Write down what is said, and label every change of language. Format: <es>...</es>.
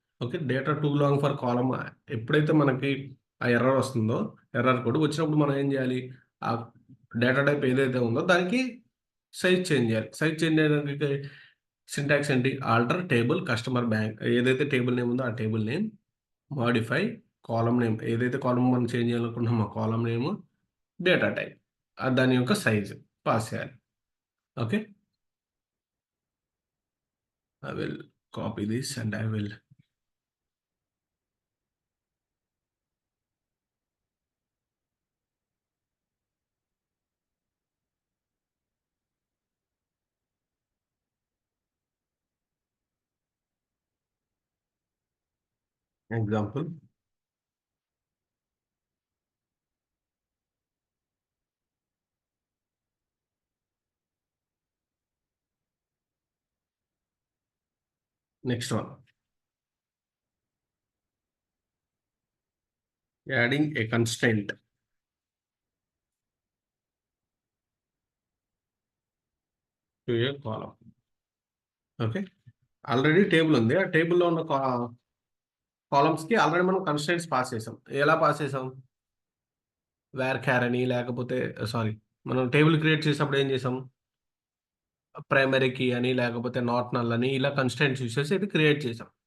<te>Okay, data two long for కాలం ఎప్పుడైతే మనకి ఆ ఎర్రర్ వస్తుందో, ఎర్రర్ కోడ్ వచ్చినప్పుడు మనం ఏం చేయాలి, ఆ డేటా టైప్ ఏదైతే ఉందో దానికి సైజ్ చేంజ్ చేయాలి. సైజ్ చేంజ్ చేయడానికి సింటాక్స్ ఏంటి, ఆల్టర్ టేబుల్ కస్టమర్ బ్యాంక్, ఏదైతే టేబుల్ నేమ్ ఉందో ఆ టేబుల్ నేమ్, మాడిఫై కాలం నేమ్, ఏదైతే కాలం మనం చేంజ్ చేయాలనుకుంటున్నామో ఆ కాలం నేమ్, డేటా టైప్ దాని యొక్క సైజ్ పాస్ చేయాలి.</te> <en>Okay, I will copy this and I will example. Next one, adding a constraint to a column.</en> <te>Okay, already table ఉంది, ఆ టేబుల్లో ఉన్న కాలమ్స్కి ఆల్రెడీ మనం కన్స్ట్రెంట్స్ పాస్ చేసాం. ఎలా పాస్ చేసాం, వేర్ క్యార్ అని, లేకపోతే సారీ మనం టేబుల్ క్రియేట్ చేసినప్పుడు ఏం చేసాం, ప్రైమరీ కీ అని లేకపోతే నాట్ నల్ అని ఇలా కన్స్ట్రెంట్స్ యూస్ చేసి ఇది క్రియేట్ చేసాం.</te>